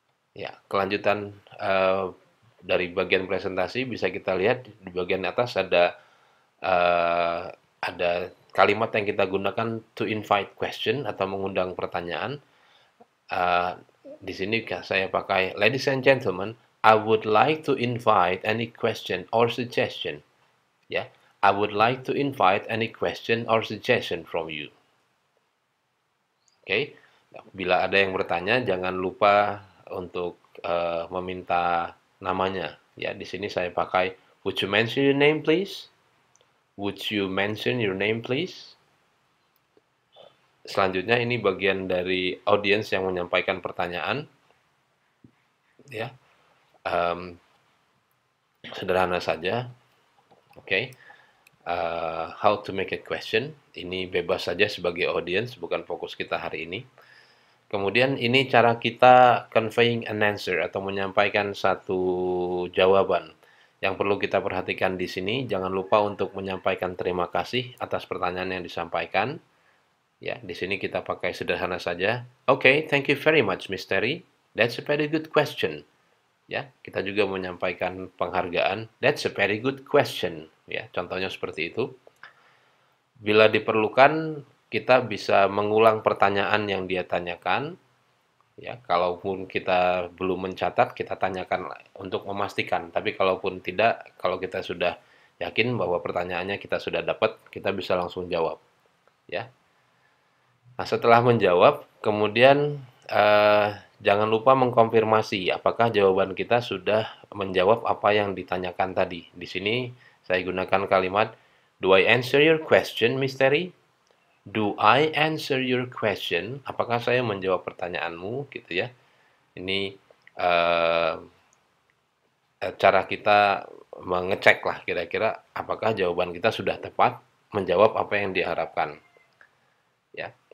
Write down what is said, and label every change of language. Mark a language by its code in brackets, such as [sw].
[id] Ya, kelanjutan dari bagian presentasi bisa kita lihat di bagian atas eh, ada kalimat yang kita gunakan [en] to invite question [id] atau mengundang pertanyaan. Eh, di sini saya pakai [en] ladies and gentlemen, I would like to invite any question or suggestion. Ya, I would like to invite any question or suggestion from you. [id] Oke, bila ada yang bertanya, jangan lupa untuk meminta namanya. Ya, di sini saya pakai [en] would you mention your name please? Would you mention your name please? [id] Selanjutnya ini bagian dari audiens yang menyampaikan pertanyaan. Ya, sederhana saja. Oke. [en] How to make a question. [id] Ini bebas saja sebagai audiens, bukan fokus kita hari ini. Kemudian ini cara kita [en] conveying an answer [id] atau menyampaikan satu jawaban. Yang perlu kita perhatikan di sini, jangan lupa untuk menyampaikan terima kasih atas pertanyaan yang disampaikan. Ya, di sini kita pakai sederhana saja. [en] Okay, thank you very much, Miss Terry. That's a very good question. [id] Ya, kita juga menyampaikan penghargaan. [en] That's a very good question. [id] Ya, contohnya seperti itu. Bila diperlukan, kita bisa mengulang pertanyaan yang dia tanyakan. Ya, kalaupun kita belum mencatat, kita tanyakan untuk memastikan. Tapi kalaupun tidak, kalau kita sudah yakin bahwa pertanyaannya kita sudah dapat, kita bisa langsung jawab. Ya. Nah, setelah menjawab, kemudian jangan lupa mengkonfirmasi apakah jawaban kita sudah menjawab apa yang ditanyakan tadi. Di sini saya gunakan kalimat, [en] do I answer your question, Miss Terry? Do I answer your question? [id] Apakah saya menjawab pertanyaanmu, gitu ya? Ini cara kita mengecek lah kira-kira apakah jawaban kita sudah tepat menjawab apa yang diharapkan. Ya.